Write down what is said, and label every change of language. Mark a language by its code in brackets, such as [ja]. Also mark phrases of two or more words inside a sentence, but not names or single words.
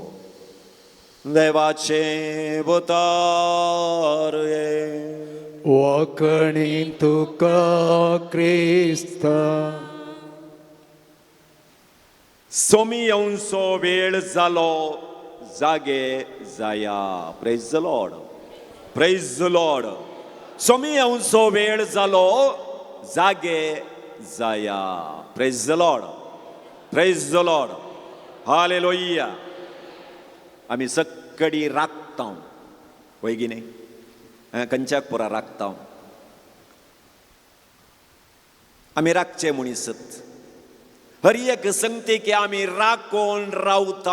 [kok] देवाचे उतर वखणी तुका क्रिस्ता. सोमी येवचो वेळ जालो, जागे जाया. [en] Praise the Lord. Praise the Lord. [kok] सोमी येवचो वेळ जालो, जागे जाया. [en] Praise the Lord. Praise the Lord. [kok] हालेलुया. आमी सक्कडी राखता वैगिने खंयच्याक पुरा राखता. आमी राखचे मनीसत. हर एक सांगते की आमी राखून रावता.